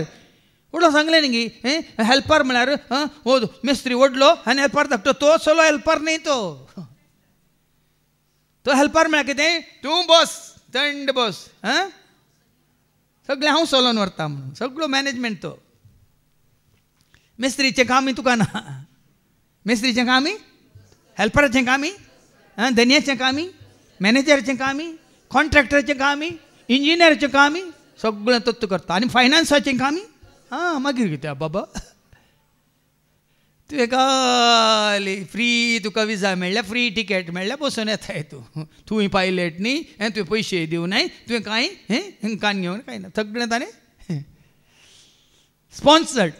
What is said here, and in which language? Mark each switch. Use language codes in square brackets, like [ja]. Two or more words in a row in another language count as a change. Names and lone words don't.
[kok] उडो सांगलें न्ही हेल्पर म्हळ्यार हो मेस्त्री ओडलो आनी हेल्पर धाकटो तो सोलो हेल्पर न्ही तो. तो हेल्पर म्हळ्यार कितें तूं बस थंड बस सगळें हांव चलोवन व्हरता म्हणून सगळो मॅनेजमेंट तो. मेस्त्रीचें कामी तुका ना. मेस्त्रीचें कामी, हेल्पराचें कामी, धन्याचें कामी, मॅनेजराचें कामी, कॉन्ट्रॅक्टराचें कामी, इंजिनियराचें कामी सगळें तो करता. आनी फायनान्साचें कामी मागीर कितें बाबा तुवें खाली फ्री तुका विजा मेळ्ळ्या, फ्री टिकेट मेळ्ळ्या, बसून येताय तूं. तुवें पायलट न्ही तुवें पयशे दिवनाय, तुवें कांय कान घेवन कांय ना, सगळें ताणें स्पॉन्सर्ड.